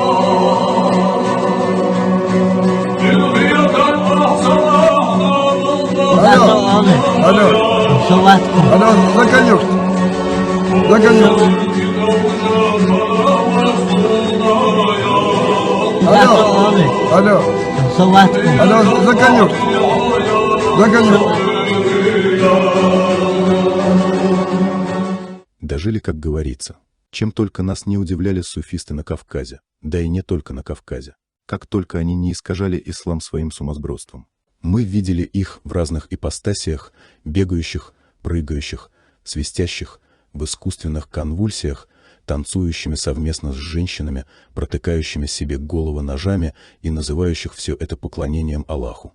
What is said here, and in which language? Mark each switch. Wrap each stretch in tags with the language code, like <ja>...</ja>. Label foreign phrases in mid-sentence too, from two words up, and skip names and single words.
<ru>Alo, abi. alo, Soğatkum. alo, Zakanyurt. Zakanyurt. Alo, abi. alo, Soğatkum. alo, Zakanyurt. Заканюк. Дожили, как говорится. Чем только нас не удивляли суфисты на Кавказе, да и не только на Кавказе, как только они не искажали ислам своим сумасбродством. Мы видели их в разных ипостасиях, бегающих, прыгающих, свистящих, в искусственных конвульсиях, танцующими совместно с женщинами, протыкающими себе головы ножами и называющих все это поклонением Аллаху.</ru>